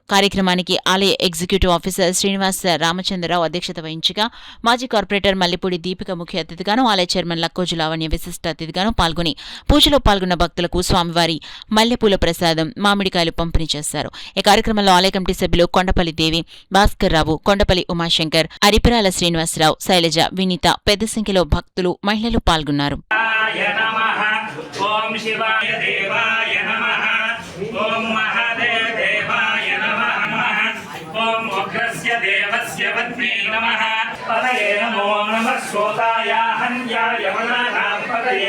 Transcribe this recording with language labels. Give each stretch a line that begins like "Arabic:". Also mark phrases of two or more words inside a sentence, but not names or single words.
Telugu: కార్యక్రమానికి ఆలయ ఎగ్జిక్యూటివ్ ఆఫీసర్ శ్రీనివాస్ రామచంద్రరావు అధ్యక్షత వహించగా మాజీ కార్పొరేటర్ మల్లిపూడి దీపిక ముఖ్య అతిథిగాను, ఆలయ చైర్మన్ లక్కోజు లావణ్య విశిష్ట అతిథిగాను పాల్గొని పూజలో పాల్గొన్న భక్తులకు స్వామివారి మల్లెపూల ప్రసాదం, మామిడికాయలు పంపిణీ చేశారు. ఈ కార్యక్రమంలో ఆలయ కమిటీ సభ్యులు కొండపల్లి దేవి, భాస్కర్ రావు, కొండపల్లి ఉమాశంకర్, అరిపిరాల శ్రీనివాసరావు, శైలజ, వినీత పెద్ద సంఖ్యలో భక్తులు, మహిళలు పాల్గొన్నారు.
Sanskrit: देवस्य पत्नी नमः पतये नमो नमः श्रोताया हन्याय वनानां पतये